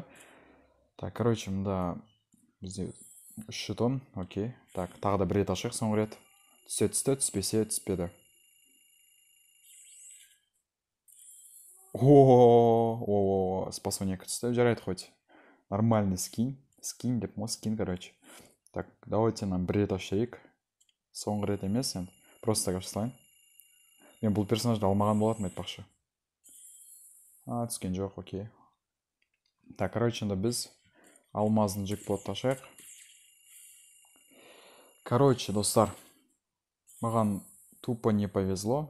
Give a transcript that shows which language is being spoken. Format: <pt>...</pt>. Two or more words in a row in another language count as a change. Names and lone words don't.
<kk>Так, мында бізде 3 жетон, окей. Так, тағы да бір рет ашық, соңғы рет. Түсті, түспесе, түспеді. Спасония түсті, жарайды хоть.</kk> <ru>Нормальный скин.</ru> <kk>Скин деп, скин.</kk> <ru>Так, давайте нам</ru> <kk>бір рет ашайық. Соңғы рет емес, енді.</kk> <ru>Просто так</ru> <kk>ашсылайын. Мен бұл персонажды алмаған болатын, айтпақшы. Түскен жоқ, окей. Так, онда біз алмаздың джекпотты ашайық. Достар, маған</kk> <ru>тупо не повезло.</ru>